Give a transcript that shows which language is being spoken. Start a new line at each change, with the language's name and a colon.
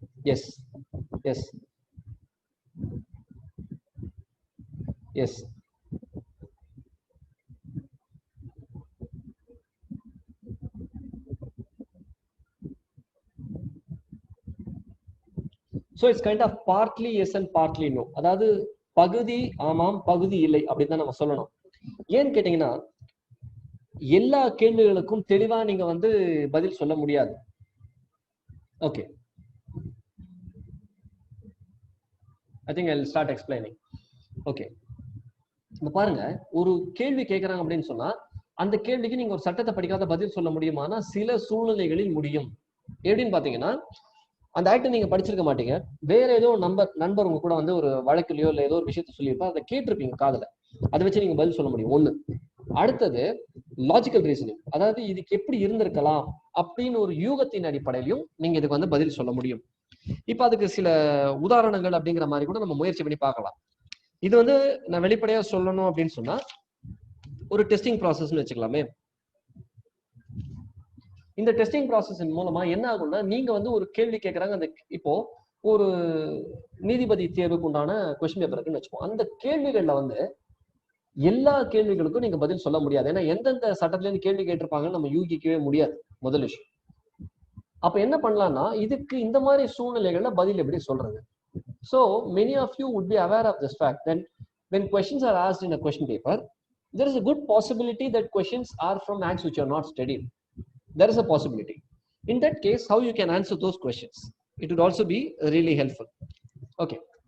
English: Yes, yes, yes. So it's kind of partly yes and partly no.
Tamil: அதாவது பகுதி ஆமாம் பகுதி இல்லை அப்படின்னு தான் நம்ம சொல்லணும். ஏன்னு கேட்டீங்கன்னா எல்லா கேள்விகளுக்கும் தெளிவா நீங்க வந்து பதில் சொல்ல முடியாது.
English: Okay, I think I'll start explaining.
Tamil: Okay, இப்ப பாருங்க, ஒரு கேள்வி கேட்கறாங்க அப்படின்னு சொன்னா அந்த கேள்விக்கு நீங்க ஒரு சட்டத்தை படிக்காத பதில் சொல்ல முடியுமானா சில சூழ்நிலைகளில் முடியும். எப்படின்னு பாத்தீங்கன்னா, அந்த ஆக்டை நீங்க படிச்சிருக்க மாட்டீங்க, வேற ஏதோ நண்பர் உங்க கூட வந்து ஒரு வழக்குலையோ இல்ல ஏதோ ஒரு விஷயத்த சொல்லியிருப்பா, அதை கேட்டிருப்பீங்க காதுல, அதை வச்சு நீங்க பதில் சொல்ல முடியும். ஒண்ணு. அடுத்தது லாஜிக்கல் ரீசனிங், அதாவது இதுக்கு எப்படி இருந்திருக்கலாம் அப்படின்னு ஒரு யூகத்தின் அடிப்படையிலையும் நீங்க இதுக்கு வந்து பதில் சொல்ல முடியும். இப்ப அதுக்கு சில உதாரணங்கள் அப்படிங்கிற மாதிரி கூட நம்ம முயற்சி பண்ணி பார்க்கலாம். இது வந்து நான் வெளிப்படையா சொல்லணும் அப்படின்னு சொன்னா ஒரு டெஸ்டிங் ப்ராசஸ்ன்னு வச்சுக்கலாமே. இந்த டெஸ்டிங் ப்ராசஸின் மூலமா என்ன ஆகும்னா, நீங்க வந்து ஒரு கேள்வி கேட்கறாங்க, அந்த இப்போ ஒரு நீதிபதி தேர்வுக்கு உண்டான கொஸ்டின் பேப்பர் இருக்குன்னு வச்சுப்போம். அந்த கேள்விகள்ல வந்து எல்லா கேள்விகளுக்கும் நீங்க பதில் சொல்ல முடியாது. ஏன்னா எந்தெந்த சட்டத்துல இருந்து கேள்வி கேட்டிருப்பாங்கன்னு நம்ம யூகிக்கவே முடியாது, முதல் விஷயம். அப்ப என்ன பண்ணலாம்னா, இதுக்கு இந்த மாதிரி சூழ்நிலைகள்ல பதில் எப்படி சொல்றது?
English: So many of you would be aware of this fact that when questions are asked in a question paper, there is a good possibility that questions are from acts which are not studied. There is a possibility. In that case, how you can answer those questions? It would also be really helpful. Okay.